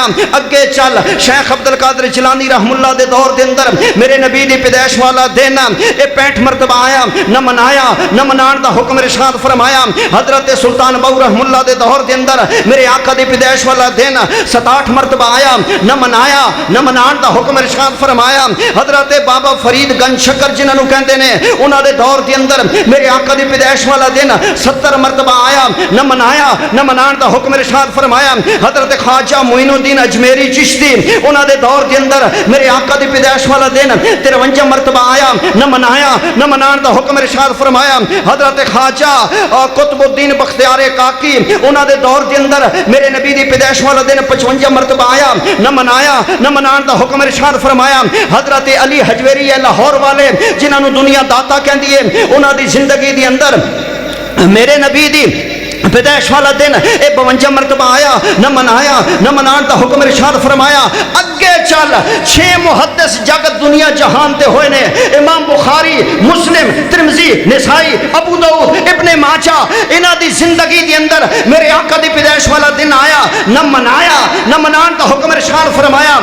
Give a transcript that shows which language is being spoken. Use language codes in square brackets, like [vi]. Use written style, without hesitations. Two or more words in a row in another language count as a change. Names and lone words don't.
[pa] اگے چل شیخ عبد القادر جیلانی [ar] رحمہ اللہ [pa] دے دور دے اندر میرے نبی دی پیدائش والا دن 65 مرتبہ آیا، نہ منایا نہ منان دا حکم ارشاد فرمایا۔ حضرت سلطان بہو [ar] رحمہ اللہ [pa] دے دور دے اندر میرے آقا دی پیدائش والا دن 67 مرتبہ آیا، نہ منایا نہ منان دا حکم ارشاد فرمایا۔ حضرت بابا فرید گنج شکر جنہاں نوں کہندے نے انہاں دے دور دے اندر میرے آقا دی پیدائش والا دن 70 مرتبہ آیا، نہ منایا نہ منان دا حکم ارشاد فرمایا۔ حضرت خواجہ معین الدین اجمیری چشتی انہاں دے دور دے اندر میرے آقا دی پیدائش والا دن 53 مرتبہ آیا، نہ منایا نہ منان دا حکم ارشاد فرمایا۔ حضرت خواجہ قطب الدین بختیار کاکی انہاں دے دور دے اندر میرے نبی دی پیدائش والا دن 55 مرتبہ آیا، نہ منایا نہ منان دا حکم ارشاد فرمایا۔ حضرت علی حجویری لاہور والے جنہاں نوں دنیا داتا کہندی ہے انہاں دی زندگی دی اندر میرے نبی دی پیدائش والا دن 52 مرتبہ آیا، نہ منایا نہ منان دا حکم ارشاد فرمایا۔ اگے چل 6 محدث جگت دنیا جہان تے ہوئے نے، امام بخاری، مسلم، ترمذی، نسائی، ابو داؤد، ابن ماجہ، انہاں دی زندگی دی اندر میرے آقا دی پیدائش والا دن آیا، نہ منایا نہ منان دا حکم ارشاد فرمایا۔